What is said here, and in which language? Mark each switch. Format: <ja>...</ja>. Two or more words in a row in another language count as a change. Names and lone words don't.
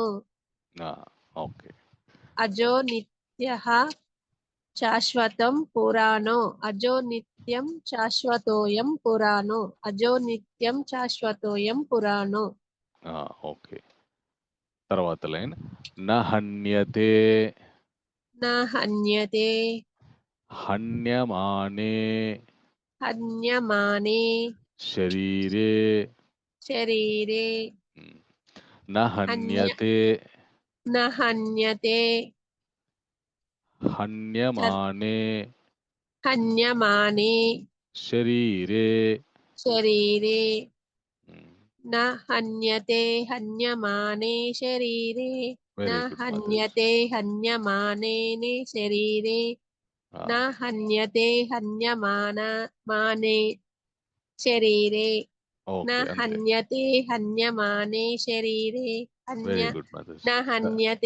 <te>ఓకే.</te> <sa>అజో నిత్యః శాశ్వతం పురాణో. అజో నిత్యం శాశ్వతోయం పురాణో. అజో నిత్యం శాశ్వతోయం పురాణో.</sa> <te>ఓకే. తర్వాత లైన్</te> <sa>న హన్యతే న హన్యతే హన్యమానే హన్యమానే శరీరే శరీరే న హన్యతే న హన్యతే హన్యమానే హన్యమానే శరీరే శరీరే న హన్యతే హన్యమానే శరీరే న</sa> <en>very good మాతాజీ</en> <sa>హన్యతే హన్యమానేనే శరీరే న హన్యతే హన్యమానే శరీరే న</sa> <te>ఓకే అంతే</te> <sa>హన్యతే హన్యమానే శరీరే</sa> <en>very good మాతాజీ</en> <sa>న హన్యతే</sa>